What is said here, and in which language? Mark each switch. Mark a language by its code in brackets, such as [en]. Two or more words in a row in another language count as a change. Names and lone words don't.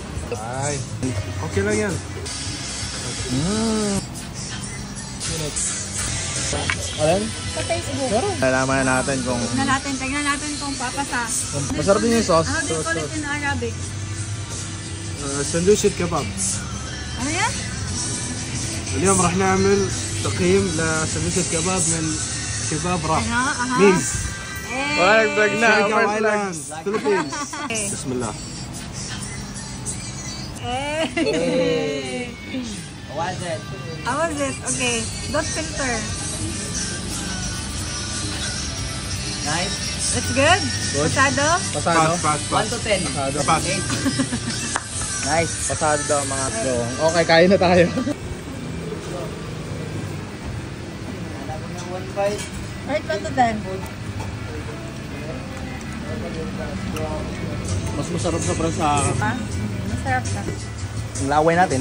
[tl] Ay, okay lang yan. Alam? Sa Facebook. Nalaman na natin kung... Tingnan natin kung papasa. Masarap din yung sauce. [en] How do you call it in Arabic? [ar] سندويشة كباب. [tl] Ano yan? [ar] اليوم راح نعمل تقييم لسندويشة كباب من شباب راح ميز. [tl] Wala nag-vlog na. Siargao Island, Philippines. Bismillah. [en] How was it? Okay. Don't filter. Nice. It's good? Pasado? [tl] Pasado? [en] Pass. 1 to 10. [tl] Pasado. [en] Pass. Nice. [tl] Pasado daw mga bro. Okay, kain na tayo. [en] Right, 1 to 10. [tl] Mas masarap sa prasa. Ha? Masarap na. Ang laway natin.